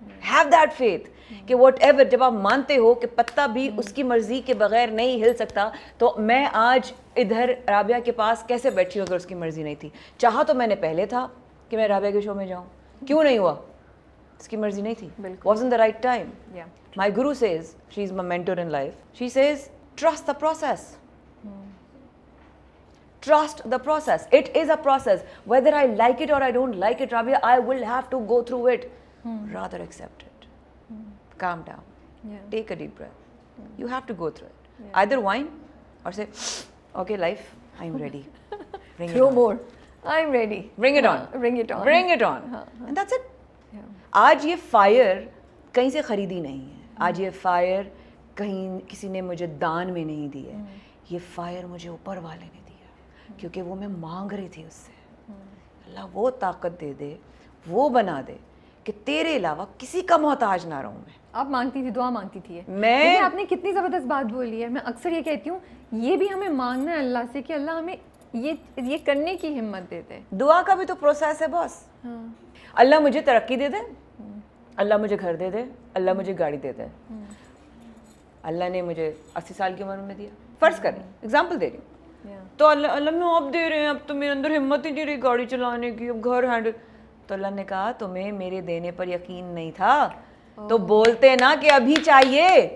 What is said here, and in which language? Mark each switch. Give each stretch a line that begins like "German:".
English: Have that faith
Urdu: کہ
English: whatever,
Urdu: جب آپ مانتے ہو کہ پتا بھی اس کی مرضی کے بغیر نہیں ہل سکتا, تو میں آج ادھر رابعہ کے پاس کیسے بیٹھی ہوں اگر اس کی مرضی نہیں تھی. چاہا تو میں نے پہلے تھا کہ میں رابعہ کے شو میں جاؤں, کیوں نہیں ہوا؟ اس کی مرضی نہیں تھی.
English: Wasn't the right time. My guru says, she's my mentor in life, she says trust the process. Trust the process. It is a process. Whether I like it or I don't like it, Rabia, I will have to go through it. Rather accept it. Calm down. Take a deep breath. You have to go through it. Either whine or say, okay, life, I'm ready. Bring Throw it on. more. I'm ready. Bring it on. Bring it on. Bring it on. And that's it.
Urdu: آج یہ fire کہیں سے خریدی نہیں ہے. آج یہ fire کہیں کسی نے مجھے دان میں نہیں دی ہے. یہ فائر مجھے اوپر والے نے دیا, کیونکہ وہ میں مانگ رہی تھی اس سے. اللہ وہ طاقت دے دے, وہ بنا دے کہ تیرے علاوہ کسی کا محتاج نہ رہوں میں. آپ مانگتی تھی, دعا مانگتی تھی. میں آپ نے کتنی زبردست بات بولی ہے. میں اکثر یہ کہتی ہوں, یہ بھی ہمیں مانگنا ہے اللہ سے کہ اللہ ہمیں یہ کرنے کی ہمت دے دے. دعا کا بھی تو پروسیس ہے باس. اللہ مجھے ترقی دے دے, اللہ مجھے گھر دے دے, اللہ مجھے گاڑی دے دے. اللہ نے مجھے 80 سال کی عمر میں دیا, فرض کریں, ایگزامپل دے رہی ہوں, تو اللہ میں اب دے رہے ہیں, اب تو میرے اندر ہمت ہی نہیں رہی گاڑی چلانے کی, اب گھر ہینڈل. تو اللہ نے کہا تمہیں میرے دینے پر یقین نہیں تھا تو بولتے نا کہ ابھی چاہیے.